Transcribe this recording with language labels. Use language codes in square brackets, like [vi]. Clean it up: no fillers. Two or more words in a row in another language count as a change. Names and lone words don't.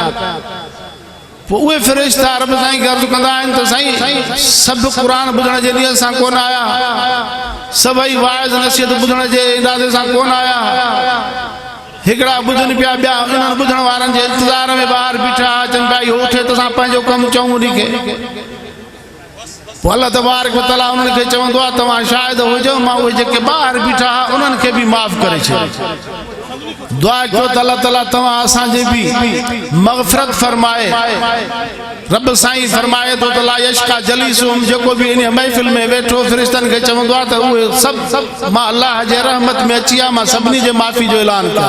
[sd] पोइ उहे फ़रिश्ता रब साईं खे अर्ज़ु कंदा आहिनि त साईं सभु क़ुरान ॿुधण जे नियत सां कोन आया, सभई वाइज़ नसीहत ॿुधण जे इरादे सां कोन आया, हिकिड़ा ॿुधनि पिया, ॿिया उन्हनि ॿुधण वारनि जे इंतज़ार में ॿाहिरि बीठा अचनि पिया, इहो उथे त असां पंहिंजो कमु चऊं उन खे। पोइ अल्लाह तबारक व तआला उन्हनि खे चवंदो आहे तव्हां शाहिद हुजो मां उहे जेके ॿाहिरि बीठा हा उन्हनि खे बि माफ़ करे छॾियो। दुआ कयो त अल्लाह ताला तव्हां असांजे बि मग़फ़िरत फरमाए। रब साईं फरमाए थो त [ar] لا يشقى جليسهم, [sd] जेको बि इन महफ़िल में वेठो फ़रिश्तनि खे चवंदो आहे त उहे सभु मां अल्लाह जे रहमत में अची आहियां, मां सभिनी जे माफ़ी जो ऐलान कयां।